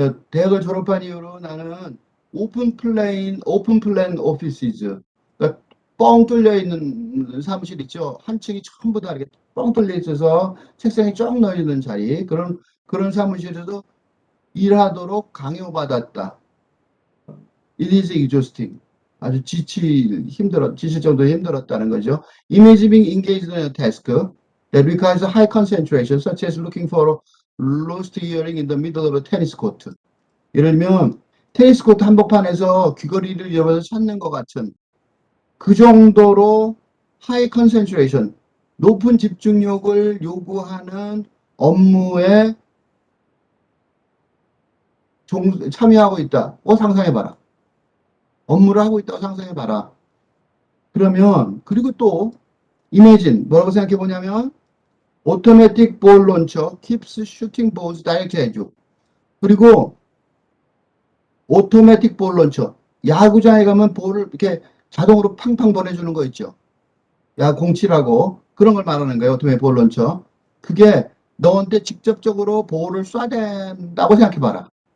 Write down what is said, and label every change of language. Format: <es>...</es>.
<ko>대학을 졸업한 이후로 나는 오픈 플랜 오피스즈, 그러니까 뻥 뚫려 있는 사무실 있죠. 한 층이 전부 다 이렇게 뻥 뚫려 있어서 책상이 쫙 널려 있는 자리, 그런 사무실에서 일하도록 강요받았다.</ko> <en>It is exhausting.</en> <ko>아주 지칠 정도로 힘들었다는 거죠.</ko> <en>Imagine being engaged in a task that requires high concentration, such as looking for a lost earring in the middle of a tennis court.</en> <ko>예를 들면 테니스 코트 한복판에서 귀걸이를 잃어버려서 찾는 것 같은 그 정도로 하이 컨센트레이션, 높은 집중력을 요구하는 업무에 참여하고 있다. 상상해봐라. 업무를 하고 있다고 상상해봐라. 그러면 그리고 또</ko> <en>imagine</en> <ko>뭐라고 생각해보냐면</ko> <en>automatic ball launcher keeps shooting balls directly at you.</en> <ko>그리고 오토매틱 볼 런처. 야구장에 가면 볼을 이렇게 자동으로 팡팡 보내주는 거 있죠. 공치라고. 그런 걸 말하는 거예요. 오토매틱 볼 런처. 그게 너한테 직접적으로 볼을 쏴댄다고 생각해봐라.</ko>